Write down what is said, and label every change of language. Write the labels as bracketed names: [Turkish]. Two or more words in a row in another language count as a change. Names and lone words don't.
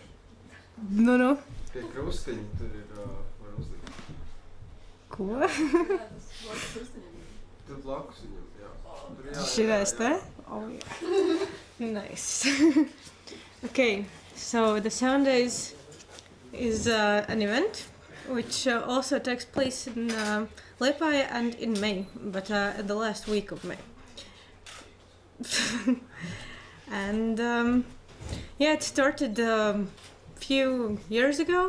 [Latvian] No. tie krustiņi, tur ir var uzlikt. Ko? Tur blakus viņam, jā. Šitais te? [English] Oh yeah. Nice. Okay, so the Sound Days is an event which also takes place in Liepāja and in May, but the last week of May. And yeah, it started a few years ago.